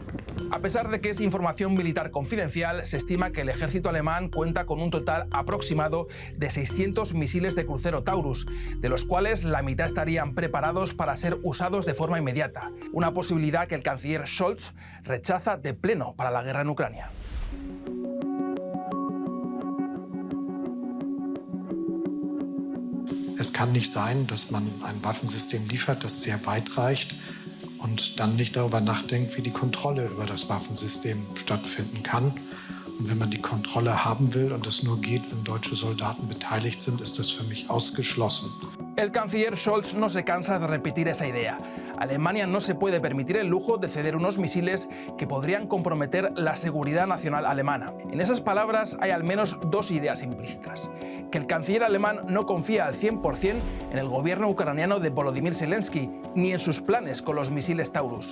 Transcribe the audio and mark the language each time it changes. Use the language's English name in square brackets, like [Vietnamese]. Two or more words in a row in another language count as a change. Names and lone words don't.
[Spanish] A pesar de que es información militar confidencial, se estima que el ejército alemán cuenta con un total aproximado de 600 misiles de crucero Taurus, de los cuales la mitad estarían preparados para ser usados de forma inmediata, una posibilidad que el canciller Scholz rechaza de pleno para la guerra en Ucrania. [German] Es kann nicht sein, dass man ein Waffensystem liefert, das sehr weit reicht und dann nicht darüber nachdenkt, wie die Kontrolle über das Waffensystem stattfinden kann. Und wenn man die Kontrolle haben will und das nur geht, wenn deutsche Soldaten beteiligt sind, ist das für mich ausgeschlossen. [Spanish] El canciller Scholz no se cansa de repetir esa idea. Alemania no se puede permitir el lujo de ceder unos misiles que podrían comprometer la seguridad nacional alemana. En esas palabras hay al menos 2 ideas implícitas. Que el canciller alemán no confía al 100% en el gobierno ucraniano de Volodymyr Zelensky ni en sus planes con los misiles Taurus.